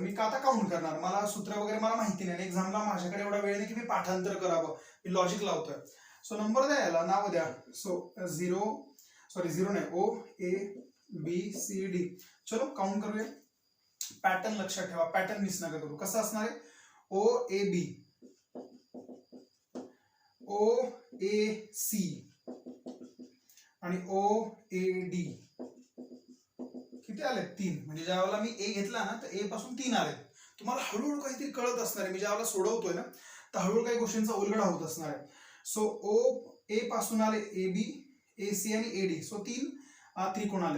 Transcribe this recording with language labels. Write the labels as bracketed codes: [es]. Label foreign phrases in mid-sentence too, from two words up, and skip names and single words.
[mr] मी का आता काउंट करणार, मला सूत्र वगैरे मला माहिती नाही. एक्झामला माझ्याकडे एवढा वेळ नाही की मी पाठांतर करावं, मी लॉजिक लावतोय. सो नंबर द्या, याला नाव द्या. सो 0 नाही, O A B C D. चलो काउंट करूया. पॅटर्न लक्षात ठेवा, पॅटर्न मिस नका करू. कसं असणार आहे? O A B, O A C आणि O A D. किती आले? 3. म्हणजे ज्यावेळेला मी A घेतला ना तर A पासून 3 आले. तुम्हाला हळूहळू काहीतरी कळत असणार आहे. मी ज्यावेळेला सोडवतोय ना तर हळूहळू काही गोष्टींचा उलगडा होत असणार आहे. सो A पासून आले AB, AC आणि AD. सो 3 त्रिकोण आले.